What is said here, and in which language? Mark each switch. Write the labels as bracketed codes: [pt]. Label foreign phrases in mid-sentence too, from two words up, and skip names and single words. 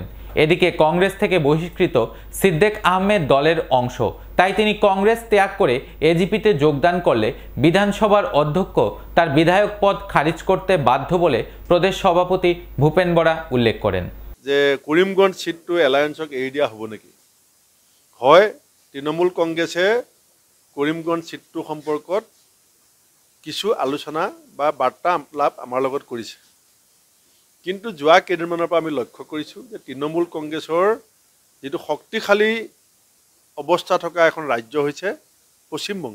[bn] এদিকে কংগ্রেস থেকে বহিষ্কৃত সিদ্দিক আহমেদ দলের অংশ, তাই তিনি কংগ্রেস ত্যাগ করে এজিপিতে যোগদান করলে বিধানসভার অধ্যক্ষ তার বিধায়ক পদ খারিজ করতে বাধ্য বলে প্রদেশ সভাপতি ভূপেন বরা উল্লেখ করেন। [as] যে করিমগঞ্জ সিটটো এলায়েন্সক এৰি দিয়া হ'ব নেকি? হয়, তৃণমূল কংগ্ৰেছে করিমগঞ্জ সিটটো সম্পৰ্কত কিছু আলোচনা বা বাৰ্তা লাভ আমাৰ লগত কৰিছে। কিন্তু যোৱা কেইদিনমানৰ পৰা আমি লক্ষ্য কৰিছোঁ যে তৃণমূল কংগ্ৰেছৰ যিটো শক্তিশালী অৱস্থা থকা এখন ৰাজ্য হৈছে পশ্চিমবংগ।